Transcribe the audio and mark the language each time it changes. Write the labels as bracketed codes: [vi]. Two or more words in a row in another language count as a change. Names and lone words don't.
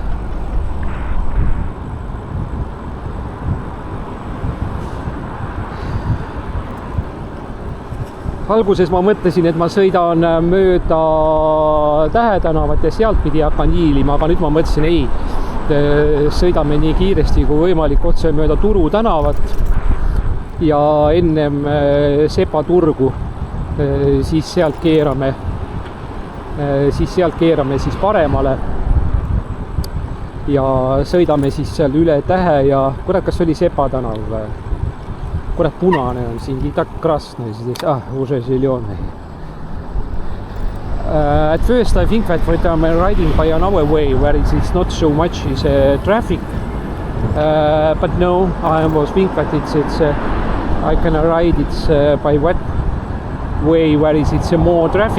[et] Alguses ma mõtlesin, et ma sõidan mööda Tähetanavat ja sealt pidi hakkan hiilima, aga nüüd ma mõtlesin, ei, sõidame nii kiiresti kui võimalik otse mööda Turu tänavat ja ennem Sepa turgu, siis sealt keerame siis paremale ja sõidame siis seal üle Tähe ja kurat, kas oli Sepa tänav või? Kurat, punane on siin, [ru] и так красный здесь, уже зеленый. [en] At first I think that I'm riding by another way where it's not so much is traffic, but no, I was thinking that it's I can ride it by what way where it's more traffic.